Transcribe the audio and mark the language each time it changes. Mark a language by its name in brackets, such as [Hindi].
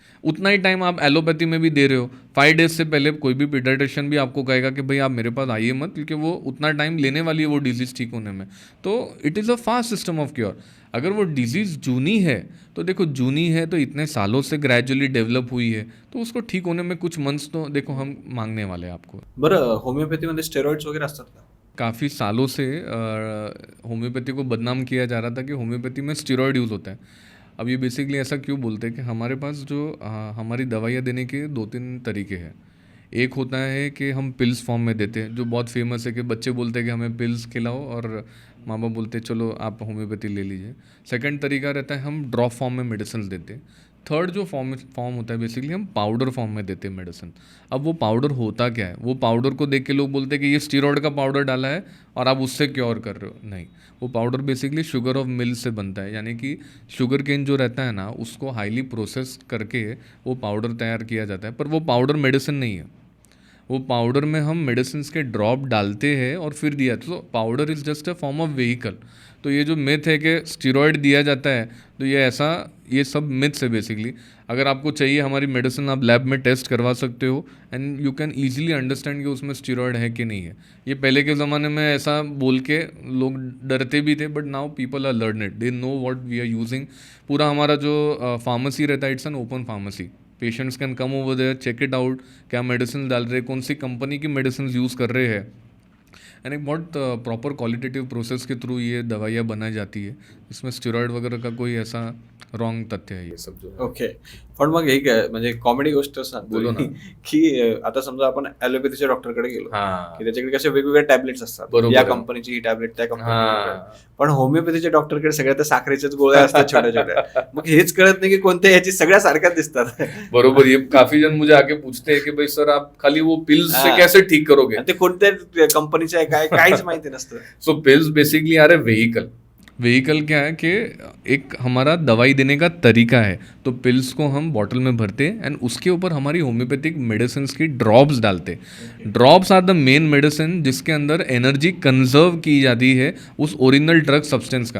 [Hindi] उतना ही टाइम आप एलोपैथी में भी दे रहे हो. 5 डेज से पहले कोई भी पीडियाट्रिशियन भी आपको कहेगा कि भाई आप मेरे पास आइए मत, क्योंकि वो उतना टाइम लेने वाली है वो डिजीज़ ठीक होने में. तो [English] It is a fast system of cure. [Hindi] अगर वो डिजीज़ जूनी है तो देखो जूनी है तो इतने सालों से ग्रेजुअली डेवलप हुई है, तो उसको ठीक होने में कुछ मंथ्स तो देखो हम मांगने वाले हैं आपको. [Marathi] बरं, होमिओपॅथीमध्ये स्टेरॉइड्स वगैरे असतात का? [Hindi] काफ़ी सालों से होम्योपैथी को बदनाम किया जा रहा था कि होम्योपैथी में स्टेरॉयड यूज़ होता है. अब ये बेसिकली ऐसा क्यों बोलते हैं कि हमारे पास जो हमारी दवाइयाँ देने के 2-3 तरीके हैं. एक होता है कि हम पिल्स फॉर्म में देते हैं, जो बहुत फेमस है कि बच्चे बोलते हैं कि हमें पिल्स खिलाओ और माँ बाप बोलते हैं चलो आप होम्योपैथी ले लीजिए. सेकंड तरीका रहता है हम ड्रॉप फॉर्म में मेडिसिन देते हैं. थर्ड जो फॉर्म होता है बेसिकली हम पाउडर फॉर्म में देते हैं मेडिसिन. अब वो पाउडर होता क्या है, वो पाउडर को देख के लोग बोलते हैं कि ये स्टीरॉयड का पाउडर डाला है और आप उससे क्योर कर रहे हो. नहीं, वो पाउडर बेसिकली शुगर ऑफ मिल से बनता है, यानी कि शुगर केन जो रहता है ना उसको हाईली प्रोसेस करके वो पाउडर तैयार किया जाता है. पर वो पाउडर मेडिसिन नहीं है. वो पाउडर में हम मेडिसिन के ड्रॉप डालते हैं और फिर दिया. [English] तो powder is just a form of vehicle. [Hindi] तो ये जो मिथ है कि स्टीरॉयड दिया जाता है, तो ये सब मिथ्स है बेसिकली. अगर आपको चाहिए हमारी मेडिसिन आप लैब में टेस्ट करवा सकते हो [English] and you can easily understand [Hindi] कि उसमें स्टीरॉयड है कि नहीं है. ये पहले के ज़माने में ऐसा बोल के लोग डरते भी थे, [English] But now people are learned, they know what we are using. [Hindi] पूरा हमारा जो फार्मेसी रहता है [English] It's an open pharmacy. Patients can come over there, check it out, [Hindi] क्या मेडिसिन डाल रहे हैं, कौन सी कंपनी की मेडिसिन यूज़ कर रहे हैं. एंड एक बहुत प्रॉपर क्वालिटेटिव प्रोसेस के थ्रू ये दवाइयाँ बनाई जाती है. इसमें स्टेरॉइड वगैरह का कोई ऐसा रॉन्ग तथ्य है ये सब जो. [Marathi] ओके, पण मग एक म्हणजे कॉमेडी गोष्ट सांगतो [Hindi] बोलो ना. [Marathi] की आता समजा आपण ॲलोपॅथीच्या डॉक्टरकडे गेलो हाँ. की त्याच्याकडे कसे वेगवेगळे टॅबलेट्स असतात, बरोबर या आहे. कंपनीची ही टॅबलेट त्या कंपनीची. हाँ. पण होमिओपॅथीच्या डॉक्टरकडे सगळ्या त्या साखरेच्याच गोळ्या असतात छोट्या छोट्या. मग हेच कळत नाही की कोणत्या ह्याची सगळ्या सारख्याच दिसतात. बरोबर. [Hindi] ये काफी जन मुझे आके पूछते हैं कि भाई सर आप खाली वो पिल्स से हाँ. कैसे ठीक करोगे. [Marathi] आणि ते कोणत्या कंपनीचे आहे काय काहीच माहिती नसतं. [English] so pills basically are a vehicle [Hindi] क्या है कि एक हमारा दवाई देने का तरीका है. तो पिल्स को हम बॉटल में भरते हैं एंड उसके ऊपर हमारी होम्योपैथिक मेडिसिन की ड्रॉप्स डालते हैं. [English] drops are the main medicine [Hindi] जिसके अंदर एनर्जी कंजर्व की जाती है उस ओरिजिनल ड्रग सब्सटेंस का.